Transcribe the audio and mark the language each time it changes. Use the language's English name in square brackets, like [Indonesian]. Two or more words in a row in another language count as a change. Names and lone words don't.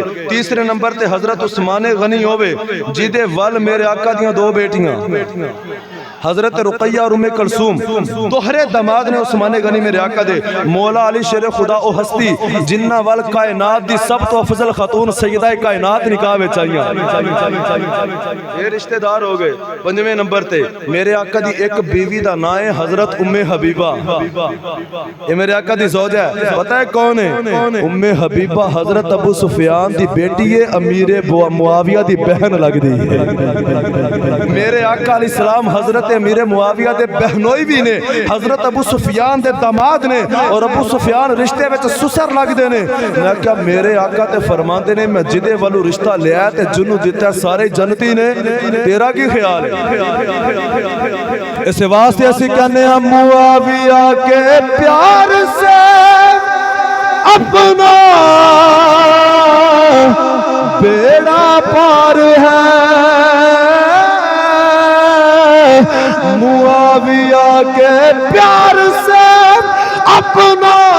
[Punjabi] تیسرے نمبر تے حضرت عثمان غنی ہوئے جدے ول میرے آقا دیاں دو بیٹیاں، حضرت رقیہ اور ام کلثوم، دوہرے داماد نے عثمان غنی میرے آقا دے۔ مولا علی شیر خدا او ہستی جنہ وال کائنات دی سب تو افضل خاتون سیدہ کائنات نکاح وچ آئیاں، یہ رشتہ دار ہو گئے۔ پنجویں نمبر تے میرے آقا دی ایک بیوی دا نام ہے حضرت ام حبیبہ، یہ میرے آقا دی زوجہ ہے، پتہ ہے کون ہے؟ ام حبیبہ حضرت ابو سفیان دی بیٹی ہے، امیر معاویہ دی بہن لگ دی ہے۔ میرے آقا [Arabic] علیہ السلام [Punjabi] حضرت امیر معاویہ دے بہنوئی بھی نے، حضرت ابو سفیان دے داماد نے، اور ابو سفیان رشتے وچ سسر لگ دے نے۔ میں کہا میرے آقا تے فرماندے نے میں جدے والو رشتہ لیا تے جنو دیتا سارے جنتی نے، تیرا کی خیال ہے؟ اس واسطے اسی کہنے ہیں [Urdu] معاویہ کے پیار سے اپنا بیڑا پار ہے، معاویہ کے پیار سے اپنا